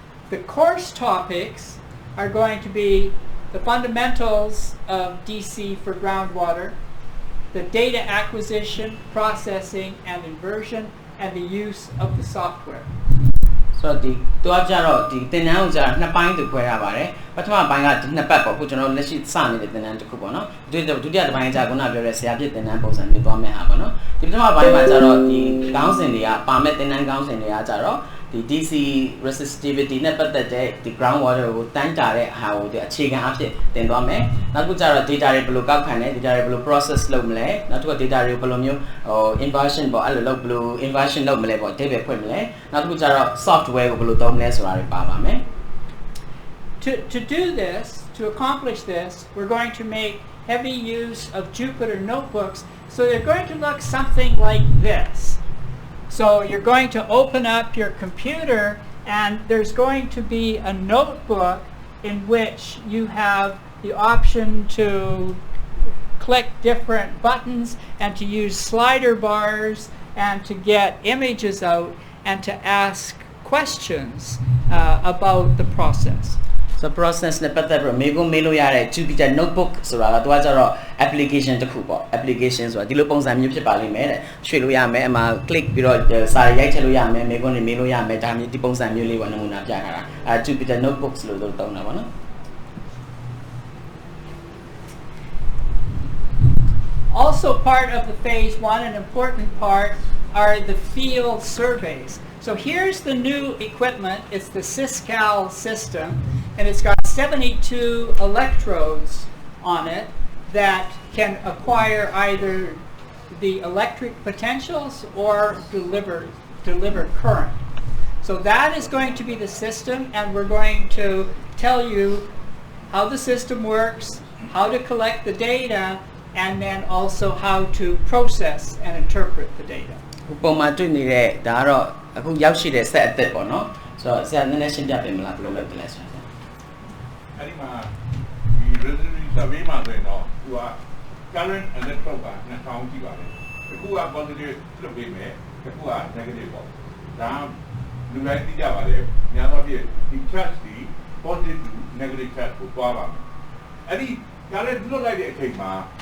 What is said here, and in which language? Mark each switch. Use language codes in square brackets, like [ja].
[en] The course topics are going to be the fundamentals of DC for groundwater, the data acquisition, processing, and inversion, and the use of the software. [my] ဆိုတော့ဒီတော့ကြတော့ဒီသင်တန်းကိုကြာနှစ်ပိုင်းသူခွဲရပါတယ်ပထမပိုင်းကဒီနှစ်ပတ်ပေါ့ခုကျွန်တော်လက်ရှိစနေတဲ့သင်တန်းတစ်ခုပေါ့နော်ဒုတိယတစ်ပိုင်းကကြာခုနပြောတဲ့ဆရာပြည့်သင်တန်းပုံစံမျိုးသွားမယ်ဟာပေါ့နော်ဒီပထမပိုင်းမှာကျတော့ဒီခေါင်းစဉ်တွေကပါမဲ့သင်တန်းခေါင်းစဉ်တွေကကြတော့ဒီ DC resistivity နဲ့ပတ်သက်တဲ့ဒီ groundwater ကိုတန်းတာတဲ့ဟာကိုဒီအခြေခံအဖြစ်သင်သွားမယ်နောက်တစ်ခုကျတော့ data တွေဘယ်လိုကောက်ခံလဲ data တွေဘယ်လို process လုပ်မလဲနောက်တစ်ခု data တွေဘယ်လိုမျိုးinversion ပေါ့အဲ့လိုလုပ်ဘယ်လို inversion လုပ်မလဲပေါ့အဓိပ္ပာယ်ဖွင့်မလဲနောက်တစ်ခုကျတော့ software ကိုဘယ်လိုသုံးမလဲဆိုတာတွေပါပါမယ် [en] To do this, to accomplish this, we're going to make heavy use of Jupyter notebooks. So they're going to look something like this. So you're going to open up your computer and there's going to be a notebook in which you have the option to click different buttons and to use slider bars and to get images out and to ask questions about the process. [my] So process နဲ့ပတ်သက်ပြီးမေးခွန်းမေးလို့ရတဲ့ Jupyter notebook ဆိုတာကသူကကျတော့ application တစ်ခုပေါ့ application ဆိုတာဒီလိုပုံစံမျိုးဖြစ်ပါလိမ့်မယ်တဲ့ရွှေ့လို့ရမယ်အမှာ click ပြီးတော့စာရိုက်ထည့်လို့ရမယ်မေးခွန်းတွေမေးလို့ရမယ်ဒါမျိုးဒီပုံစံမျိုးလေးပေါ့နမူနာပြထားတာJupyter notebooks လို့သုံးတာပေါ့နော် [en] Also part of the phase 1, an important part, are the field surveys. So here's the new equipment. It's the Syscal system, and it's got 72 electrodes on it that can acquire either the electric potentials or deliver current. So that is going to be the system, and we're going to tell you how the system works, how to collect the data, and then also how to process and interpret the data. [my] ပုံမှန်တွေ့နေတဲ့ဒါကတော့အခုရောက်ရှိတဲ့ set အသစ်ပေါ့နော်ဆိုတော့ဆရာနည်းနည်းရှင်းပြပေးမလားဘယ်လိုလုပ်တယ်လဲဆရာ အဲ့ဒီမှာဒီ resolution survey မှာဆိုရင်တော့သူက current electrode က2000ကြည့်ပါတယ်တစ်ခုက positive လွှတ်ပေးမယ်တစ်ခုက negative ပေါ့ဒါလူတိုင်းသိကြပါတယ်များသောအားဖြင့်ဒီ charge ဒီ positive to negative charge ကိုတွားပါမယ်အဲ့ဒီ current လွှတ်လိုက်တဲ့အချိန်မှာ